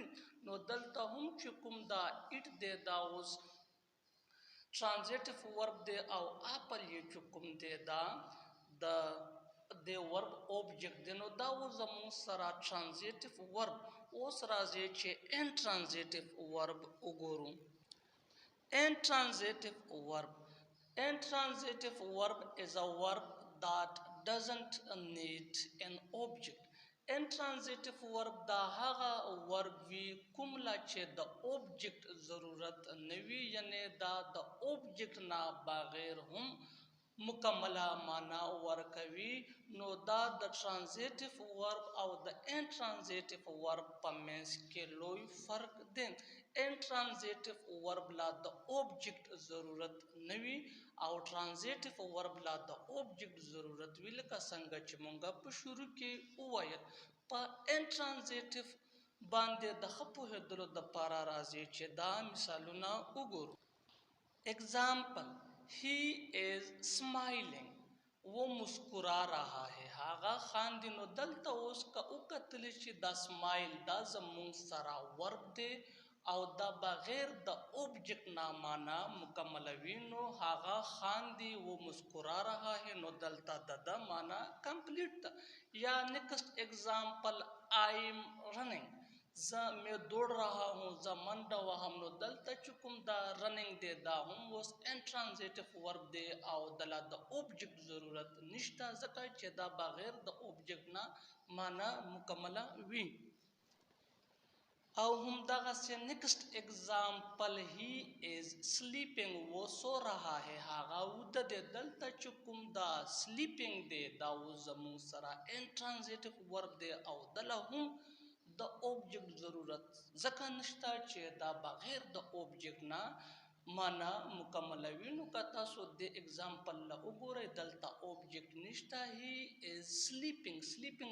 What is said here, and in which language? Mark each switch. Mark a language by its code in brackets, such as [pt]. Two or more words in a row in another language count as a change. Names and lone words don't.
[ps] نو دلته هم چې کوم دا ایټ دی دا اوس [en] transitive verb [ps] دی او اپل یې چې کوم دی دا د [en] verb object [ps] دی. نو دا اوس زمون سره [en] transitive verb. [ps] اوس راځي چې [en] intransitive verb [ps] وګورو. [en] intransitive verb. Intransitive verb is a verb that doesn't need an object. Intransitive verb [ps] دا هغه ورب وي کومله چې [en] of object [ps] ضرورت نه وي، یعنی دا د اوبجیکټ نه بغیر هم مکمله معنا ورکوي. نو دا د [en] transitive verb [ps] او د [en] intransitive verb [ps] په منځ کې لوی فرق دی. [en] intransitive verb [ps] لا د اوبجیکټ ضرورت نه وي او [en] transitive verb [ps] لا د اوبجیکټ ضرورت وي. لکه څنګه چې مونږ په شروع کې وویل. په انټرانزیټیو باندې د ښه پوهېدلو دپاره راځي چې دا مثالونه وګورو. [en] Example: he is smiling [ur] وہ مسکرا رہا ہے [ps] هغه خاندي نو دلته اوس که وکتل چې دا سمایل دا زمونږ سره ورب دی او دا بغیر د اوبجیکټ نه معنا مکملوي نو هغه خاندي [ur] وہ مسکرا رہا ہے [ps] نو دلته د معنا کمپلیټ ده یا [en] next example I am running [ur] میں دوڑ رہا ہوں [ps] زه منډه وهم نو دلته چې کوم دا رننګ دی دا هم اوس انټرانزیټیو ورب دی او دله د اوبجیکټ ضرورت نشته ځکه چې دا بغیر د اوبجیکټ نه معنا مکمله وي او هم دغسې [en] next example he is sleeping [ur] وہ سو رہا ہے [ps] هغه وده دی دلته چې کوم دا سلیپنگ دی دا اوس زمونږ سره [en] intransitive verb [ps] دی او دله هم د اوبجیکټ ضرورت ځکه نشته چې دا بغیر د اوبجیکټ نه معنا مکملوي نو که تاسو د ایگزامپل له وګورئ دلته اوبجیکټ نشته [en] he is sleeping sleeping